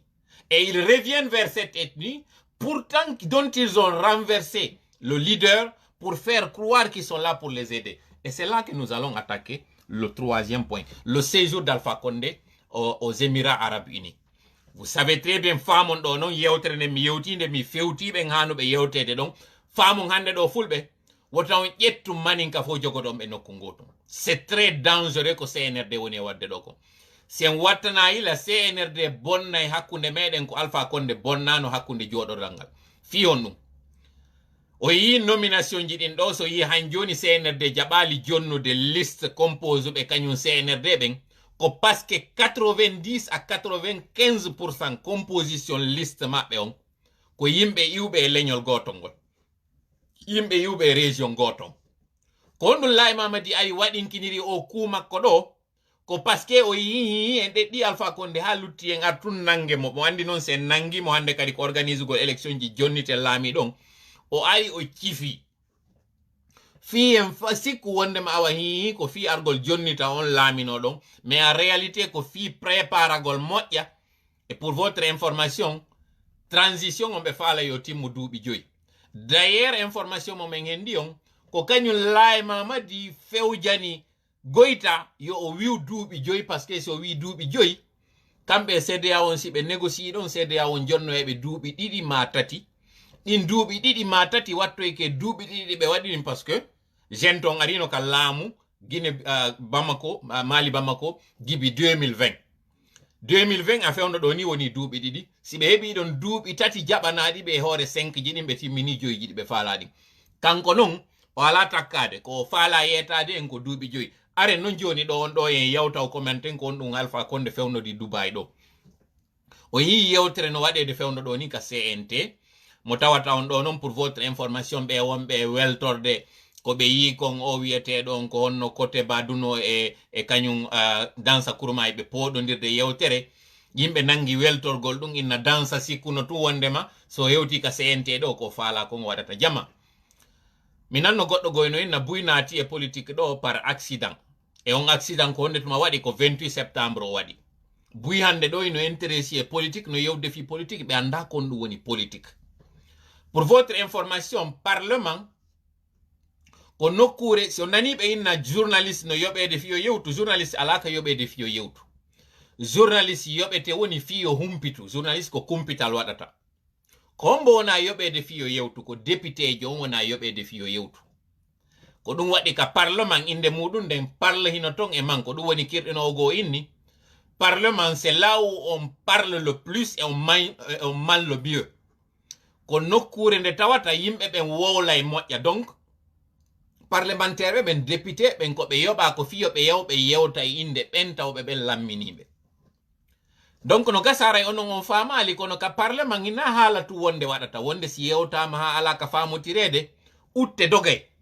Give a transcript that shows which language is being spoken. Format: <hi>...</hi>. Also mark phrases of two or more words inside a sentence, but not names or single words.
<fr>Et ils reviennent vers cette ethnie, pourtant dont ils ont renversé le leader pour faire croire qu'ils sont là pour les aider. Et c'est là que nous allons attaquer le 3e point, le séjour d'Alpha Condé aux Émirats Arabes Unis. Vous savez très bien,</fr> <ff>femme on non yewtere mi yewtinde mi fewti be ngano be yewtede donc femme hande do fulbe wotan yettu maninka fo jogodom be nokku goto.</ff> <fr>C'est très dangereux</fr> <ff>ko CNRD woni wadde do ko. Sen wattana ila CNRD bonnay hakkunde meden ko Alpha Condé bonnano hakkunde jodorgal ngal. Fiyon dum. O yi nomination ji din do so yi han joni CNRD jabali jonnude liste compose be kanyum CNRD ben ko</ff> <fr>parce que 90 à 95%</fr> <ff>composition liste mabbe on ko yimbe iwbe leñol gotongol yimbe iwbe région goton ko ndul lay mamadi ay wadinkiniri o kuma ko do ko</ff> <fr>parce que</fr> <ff>o yi en deddi Alpha Condé ha lutti en artun nange mo andi non sen nangi mo hande kadi ko organise go élection ji jonnite lami don o ari o cifi fi en fasiku wonde ma awa hi ko fi argol jonnita on lamino don</ff> <fr>mais en réalité</fr> <ff>ko fi préparagol moƴƴa.</ff> <fr>Et pour votre information,</fr> <ff>transition on be fala yo timmu duuɓi 5.</ff> <fr>D'ailleurs information</fr> <ff>mo men hendi on ko kañum laay mamadi fewjani Goïta yo o wiw duuɓi 5</ff> <fr>parce que</fr> <ff>so wi duuɓi 5 kamɓe CEDEAO on si ɓe négocie ɗon CEDEAO on jonno heɓe duuɓi 2 ma 3 ɗin duuɓi 2 ma 3 wattoy ke duuɓi 2 ɓe waɗini</ff> <fr>parce que</fr> <ff>jenton arino ka laamu Guinée Bamako Mali Bamako gibi 2020 a fewno ɗo ni woni duuɓi 2 si ɓe heɓi ɗon duuɓi 3 jaɓanaɗi ɓe hoore 5 ji ɗin ɓe timmini 5 ji ɗi ɓe faalaɗi kanko non o ala takkade ko faala yetade en ko duuɓi 5 are non joni ɗo on ɗo en yawtaw commenten ko on ɗum Alpha Condé fewnodi Dubai ɗo o yi yewtere no waɗede fewno ɗo ni ka CNT mo tawata on ɗo non</ff> <fr>pour votre information</fr> <ff>ɓe wonɓe weltorde ko ɓe yi kon o wiyeteɗo on ko honno côté baduno e kañum dansa kurma ɓe poɗodirde yewtere yimɓe nangi weltorgol ɗum inna dansa sikkuno tu wondema so yewti ka CNT ɗo ko faala kon waɗata jama mi nanno goɗɗo goyno inna buy naati e politique ɗo</ff> <fr>par accident</fr> <ff>e on accident ko honde tuma waɗi ko 28 septembre o waɗi buy hande ɗo ino intéressé e politique no yewde fi politique ɓe anda kon ɗum woni politique.</ff> <fr>Pour votre information,</fr> <ff>parlement ko nokkure so nani ɓe inna journaliste no yoɓede fiyo yewtu journaliste alaka yoɓede fiyo yewtu journaliste yoɓete woni fiyo humpitu journaliste ko kumpital waɗata ko hombo wona yoɓede fiyo yewtu ko député jo on wona yoɓede fiyo yewtu ko ɗum waɗi ka parlement inde muɗum nden parle hino ton e man ko ɗum woni kirɗinogo inni parlement</ff> <fr>c'est là où on parle le plus et on mal le mieux</fr> <ff>ko nokkure nde tawata yimɓe ɓen wowlay moƴƴa</ff> <fr>donc parlementaire</fr> <ff>ben député ben ko be yoba ko fiyo be yaw be yewta inde ben tawbe be lamminibe donc no gasara onon on famali kono ka parlement ina hala tu wonde wadata wonde si yewtama ha ala ka famotirede utte dogay</ff>